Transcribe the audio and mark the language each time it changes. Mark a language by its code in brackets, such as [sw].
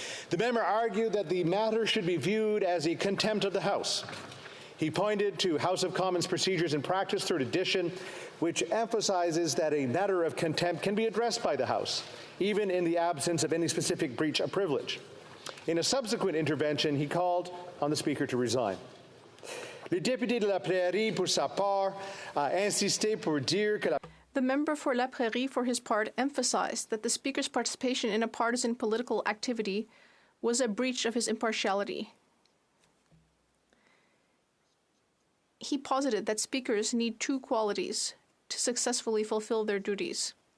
[en] The member argued that the matter should be viewed as a contempt of the House. He pointed to House of Commons Procedures and Practice, 3rd edition, which emphasizes that a matter of contempt can be addressed by the House, even in the absence of any specific breach of privilege. In a subsequent intervention, he called on the Speaker to resign. [fr] Le député de la Prairie, pour sa part, a insisté pour dire que la... [en] The member for La Prairie, for his part, emphasized that the Speaker's participation in a partisan political activity was a breach of his impartiality. He posited that speakers need two qualities to successfully fulfill their duties.